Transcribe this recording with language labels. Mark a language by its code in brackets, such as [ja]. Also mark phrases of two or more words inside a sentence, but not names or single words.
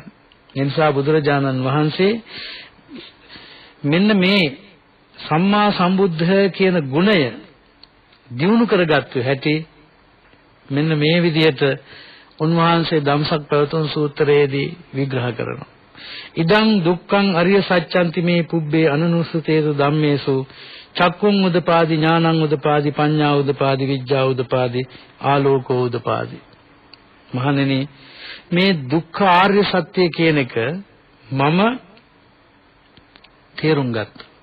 [si] ඒ නිසා බුදුරජාණන් වහන්සේ මෙන්න මේ සම්මා සම්බුද්ධ කියන ගුණය දියුණු කරගත්තු හැටි මෙන්න මේ විදිහට උන්වහන්සේ ධම්සක් පැවතුම් සූත්‍රයේදී විග්‍රහ කරනවා. [pi] ඉදං දුක්ඛං අරිය සත්‍යන්ති මේ පුබ්බේ අනනුස්සතේසු ධම්මේසු චක්කුං උදපාදි ඥානං උදපාදි පඤ්ඤා උදපාදි විඥා උදපාදි ආලෝකෝ උදපාදි. [si] මහණෙනි, මේ දුක්ඛ ආර්ය සත්‍ය කියන එක මම තේරුම් ගත්තා.